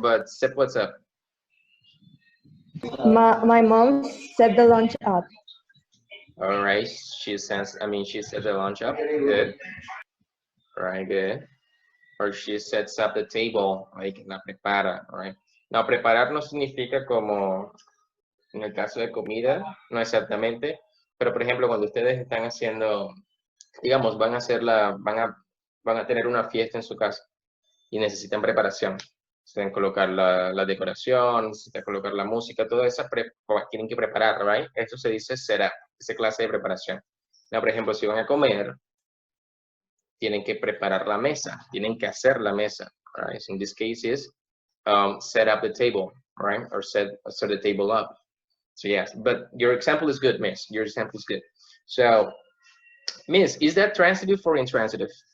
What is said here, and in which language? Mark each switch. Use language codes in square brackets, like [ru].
[en] but set what's up? My mom set the lunch up. All right, she set the lunch up, good. All right, good. Or she sets up the table, like [es] la prepara, [en] all right. [es] Now, preparar no significa como, en el caso de comida, no exactamente, pero por ejemplo, cuando ustedes están haciendo, digamos, van a tener una fiesta en su casa y necesitan preparación. Necesitan colocar la decoración, necesitan colocar la música, todo eso tienen que preparar, right? Esto se dice será, esa clase de preparación. Now, por ejemplo, si van a comer, tienen que preparar la mesa, tienen que hacer la mesa, right? [en] So in this case is set up the table, right? Or set the table up. So yes, but your example is good, Miss. Your example is good. So, Miss, is that transitive or intransitive?